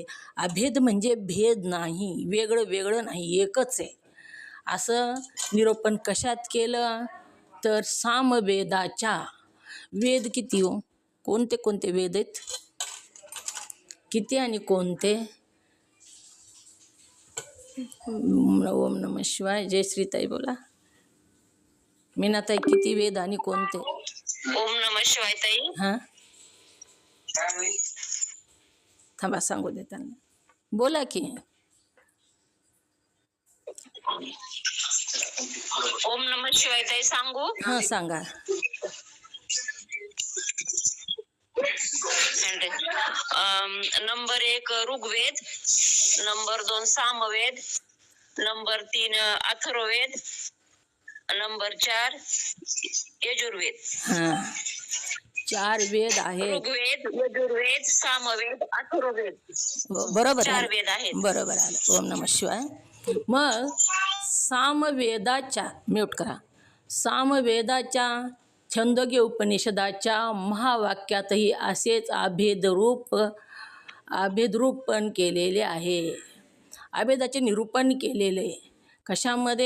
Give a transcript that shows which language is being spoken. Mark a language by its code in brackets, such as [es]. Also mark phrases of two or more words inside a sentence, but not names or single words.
[mr] अभेद म्हणजे भेद नाही, वेगळं नाही, एकच आहे. असं निरूपण कशात केलं? तर सामवेदाच्या. वेद किती हो? कोणते कोणते वेद आहेत? किती आणि कोणते? [sa] ओम नमः शिवाय. [mr] जयश्रीताई बोला. मीनाताई किती वेद आणि कोणते? [sa] ओम नमः शिवाय ताई. [mr] हां, थांबा सांगू दे त्यांना. बोला की. [sa] ओम नमः शिवाय [mr] ताई सांगू? हां सांगा. म्हणते. नंबर 1 ऋग्वेद, नंबर 2 सामवेद, नंबर 3 अथर्ववेद, नंबर 4 यजुर्वेद. हां, 4 वेद आहेत. ऋग्वेद, यजुर्वेद, सामवेद, अथर्ववेद. बरोबर 4 आलं, वेद आहेत. बरोबर आलं. [sa] ओम नमः शिवाय. [mr] मग सामवेदाच्या, म्यूट करा, सामवेदाच्या छंदोग्य उपनिषदाच्या महावाक्यातही असेच अभेदरूपण केलेले आहे. अभेदाचे निरूपण केलेले कशामध्ये?